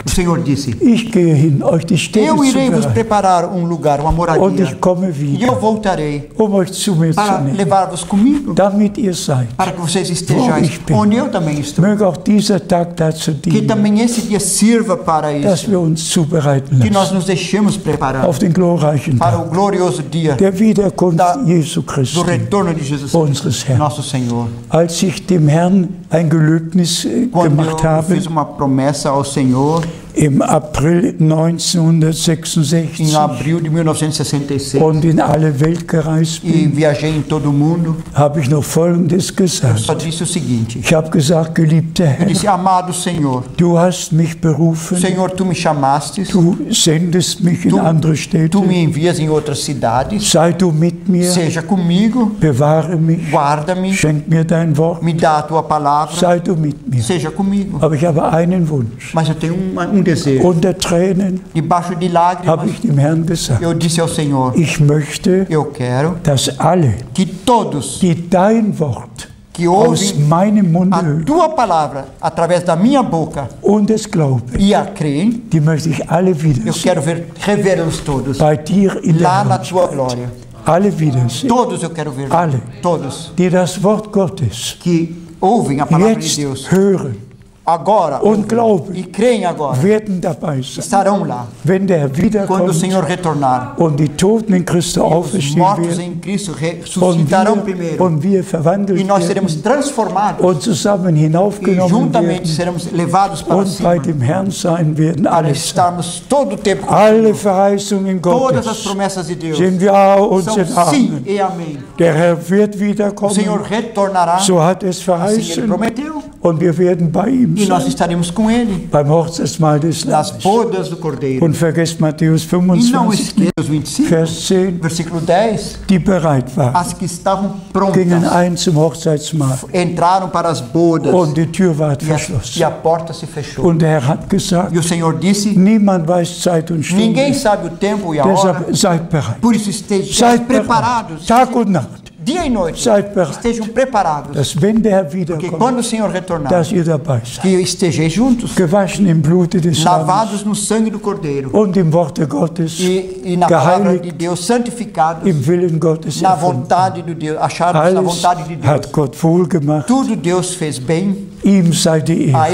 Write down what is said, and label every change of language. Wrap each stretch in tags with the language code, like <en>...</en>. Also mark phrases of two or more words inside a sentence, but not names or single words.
<pt>O Senhor disse:</pt> <de>ich gehe hin, euch die Städte</de> <pt>Eu</pt> <de>zu</de> <pt>irei vos</pt> <de>bereiten.</de> <pt>preparar um lugar, uma</pt> <de>Und</de> <pt>moradia.</pt> <de>ich komme</de> <pt>E</pt> <de>wieder,</de> <pt>eu voltarei</pt> <de>um euch zu mir zu</de> <pt>para</pt> <de>nehmen,</de> <pt>levar-vos comigo,</pt> <de>damit ihr seid.</de> <pt>para que vocês</pt> <de>Wo</de> <pt>estejais</pt> <de>ich bin.</de> <pt>onde eu também estou.</pt> <de>Möge auch dieser Tag dazu</de> <pt>Que</pt> <de>dienen,</de> <pt>também esse dia sirva para</pt> <de>dass</de> <pt>isso.</pt> <de>wir uns zubereiten</de> <pt>Que nós</pt> <de>lassen</de> <pt>nos deixemos preparar</pt> <de>auf den glorreichen</de> <pt>para</pt> <de>Tag</de> <pt>o glorioso dia</pt> <de>der Wiederkunft</de> <pt>da-</pt> <de>Jesu</de> <pt>do</pt> <de>Christi,</de> <pt>retorno de Jesus</pt> <de>unseres Herrn.</de> <pt>nosso Senhor.</pt> <de>Als ich dem Herrn ein Gelöbnis</de> <pt>Quando</pt> <de>gemacht</de> <pt>eu</pt> <de>habe,</de> <pt>fiz uma promessa ao Senhor</pt> <de>im April 1966</de> <pt>em abril de 1966</pt> <de>und in alle Welt gereist</de> <pt>e</pt> <de>bin,</de> <pt>viajei em todo o mundo,</pt> <de>habe ich noch Folgendes gesagt.</de> <pt>só disse o seguinte:</pt> <de>Ich habe gesagt, geliebter</de> <pt>eu</pt> <de>Herr,</de> <pt>disse, amado Senhor,</pt> <de>du hast mich berufen,</de> <pt>Senhor, tu me chamastes,</pt> <de>du sendest mich in andere Städte,</de> <pt>tu me envias em outras cidades,</pt> <de>sei du mit mir,</de> <pt>seja comigo,</pt> <de>bewahre mich,</de> <pt>guarda-me,</pt> <de>schenk mir dein Wort,</de> <pt>me dá a tua palavra,</pt> <de>sei du mit mir.</de> <pt>seja comigo.</pt> <de>Aber ich habe einen Wunsch.</de> <pt>Mas eu tenho um desejo.</pt> <de>Unter Tränen</de> <pt>Debaixo de</pt> <de>habe</de> <pt>lágrimas,</pt> <de>ich dem Herrn gesagt,</de> <pt>eu disse ao Senhor:</pt> <de>ich möchte,</de> <pt>eu quero</pt> <de>dass alle,</de> <pt>que todos</pt> <de>die dein Wort</de> <pt>que</pt> <de>aus</de> <pt>ouvem</pt> <de>meinem Munde</de> <pt>a</pt> <de>hören</de> <pt>tua palavra através da minha boca</pt> <de>und es glauben,</de> <pt>e a creem,</pt> <de>die möchte ich alle</de> <pt>eu</pt> <de>wiedersehen.</de> <pt>quero revê-los todos</pt> <de>Bei dir in der</de> <pt>lá na tua</pt> <de>Herrlichkeit.</de> <pt>glória.</pt> <de>Alle wiedersehen,</de> <pt>Todos eu quero ver.</pt> <de>Alle.</de> <pt>Todos</pt> <de>die das Wort Gottes</de> <pt>que ouvem a palavra de</pt> <de>jetzt</de> <pt>Deus</pt> <de>hören</de> <pt>agora</pt> <de>und</de> <pt>ouvem,</pt> <de>glauben,</de> <pt>e creem agora,</pt> <de>werden dabei sein,</de> <pt>estarão lá</pt> <de>wenn der Herr</de> <pt>quando o</pt> <de>wiederkommt</de> <pt>Senhor retornar.</pt> <de>und die Toten in Christo</de> <pt>Os</pt> <de>auferstehen</de> <pt>mortos</pt> <de>werden</de> <pt>em Cristo ressuscitarão primeiro</pt> <de>und wir verwandelt</de> <pt>e nós seremos</pt> <de>werden</de> <pt>transformados</pt> <de>und zusammen</de> <pt>e</pt> <de>hinaufgenommen</de> <pt>juntamente</pt> <de>werden</de> <pt>seremos levados para</pt> <de>und bei</de> <pt>cima</pt> <de>dem Herrn sein werden</de> <pt>para</pt> <de>alle.</de> <pt>estarmos todo o tempo com o</pt> <de>Alle</de> <pt>Senhor.</pt> <de>Verheißungen</de> <pt>Todas as</pt> <de>Gottes</de> <pt>promessas de Deus</pt> <de>sind Ja und</de> <pt>são</pt> <de>sind</de> <pt>sim</pt> <de>Amen.</de> <pt>e amém.</pt> <de>Der Herr wird</de> <pt>O Senhor</pt> <de>wiederkommen,</de> <pt>retornará,</pt> <de>so hat es</de> <pt>assim Ele</pt> <de>verheißen,</de> <pt>prometeu,</pt> <de>und wir werden bei ihm</de> <pt>e nós</pt> <de>sein,</de> <pt>estaremos com Ele</pt> <de>beim Hochzeitsmahl des</de> <pt>nas</pt> <de>Lammes.</de> <pt>bodas do Cordeiro.</pt> <de>Und vergesst Matthäus</de> <pt>E não</pt> <de>25,</de> <pt>esqueça os 25,</pt> <de>Vers 10,</de> <pt>versículo 10,</pt> <de>die bereit waren,</de> <pt>as que estavam</pt> <de>gingen</de> <pt>prontas</pt> <de>ein zum Hochzeitsmahl</de> <pt>entraram para as bodas</pt> <de>und die Tür ward</de> <pt>e</pt> <de>verschlossen.</de> <pt>a porta se fechou.</pt> <de>Und der Herr hat gesagt,</de> <pt>E o Senhor disse:</pt> <de>niemand weiß Zeit und</de> <pt>ninguém</pt> <de>Stunde,</de> <pt>sabe o tempo e a hora,</pt> <de>deshalb seid bereit.</de> <pt>por isso estejam</pt> <de>Seid bereit,</de> <pt>preparados</pt> <de>Tag und Nacht,</de> <pt>dia e noite.</pt> <de>Seid bereit,</de> <pt>Estejam preparados,</pt> <de>dass wenn der Herr</de> <pt>porque</pt> <de>wiederkommt,</de> <pt>quando o Senhor retornar,</pt> <de>dass ihr dabei seid.</de> <pt>que estejais juntos,</pt> <de>Gewaschen im Blute des Lammes</de> <pt>lavados no sangue do Cordeiro</pt> <de>und im Worte Gottes,</de> <pt>e na palavra de</pt> <de>geheiligt</de> <pt>Deus, santificados</pt> <de>im Willen Gottes</de> <pt>na</pt> <de>erfunden.</de> <pt>vontade de Deus, achados na</pt> <de>Alles</de> <pt>vontade de Deus.</pt> <de>hat Gott wohlgemacht.</de> <pt>Tudo Deus fez bem,</pt> <de>Ihm sei die</de> <pt>a</pt>